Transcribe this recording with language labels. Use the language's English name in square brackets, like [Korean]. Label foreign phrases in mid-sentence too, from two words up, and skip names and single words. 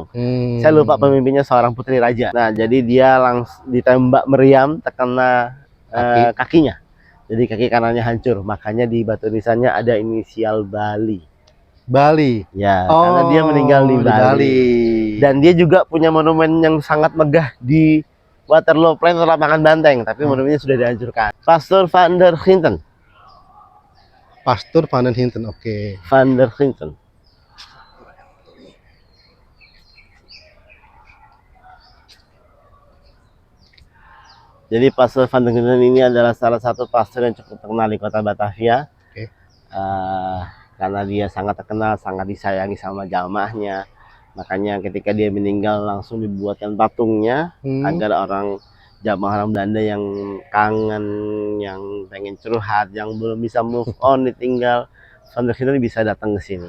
[Indonesian] Saya lupa pemimpinnya, seorang putri raja. Nah, jadi dia langsung ditembak meriam, terkena kakinya. Jadi kaki kanannya hancur. Makanya di batu nisannya ada inisial Bali. Bali. Ya, karena dia meninggal di Bali. Dan dia juga punya monumen yang sangat megah di Waterloo Plain, lapangan banteng, tapi monumennya sudah dihancurkan. Pastor Van der Hinten. Pastor Van der Hinten, oke. Van der Hinten. Jadi Pastor Van der Hinten ini adalah salah satu pastor yang cukup terkenal di kota Batavia. Oke. Karena dia sangat terkenal, sangat disayangi sama jamaahnya. Makanya ketika dia meninggal langsung dibuatkan patungnya agar jamaah orang Belanda yang kangen, yang pengen curhat, yang belum bisa [English] move on [Indonesian] ditinggal, Van der Hinten bisa datang ke sini.